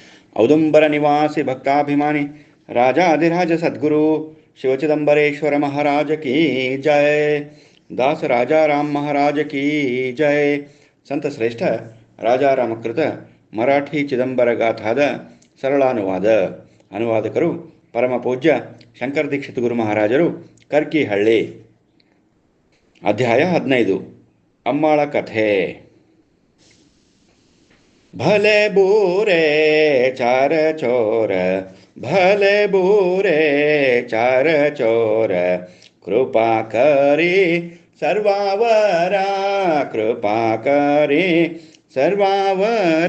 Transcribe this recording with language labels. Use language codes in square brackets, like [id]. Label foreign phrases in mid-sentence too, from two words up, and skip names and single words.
[hi] औदुंबर निवासी भक्ताभिमानी राजाधिराज सद्गुरु शिवचिदंबरेश्वर महाराज की जय। दास राजा राम महाराज की जय. [kn] ಸಂತ ಶ್ರೇಷ್ಠ ರಾಜಾರಾಮಕೃತ ಮರಾಠಿ ಚಿದಂಬರ ಗಾಥಾದ ಸರಳಾನುವಾದ. ಅನುವಾದಕರು ಪರಮ ಪೂಜ್ಯ ಶಂಕರ ದೀಕ್ಷಿತ ಗುರು ಮಹಾರಾಜರು, ಕರ್ಕಿಹಳ್ಳಿ. ಅಧ್ಯಾಯ 15. ಅಮ್ಮಾಳ ಕಥೆ. [mr] भले बूरे चार चोर, भले बूरे चार चोर, कृपा करी सर्वावरा, कृपा करी सर्वावर.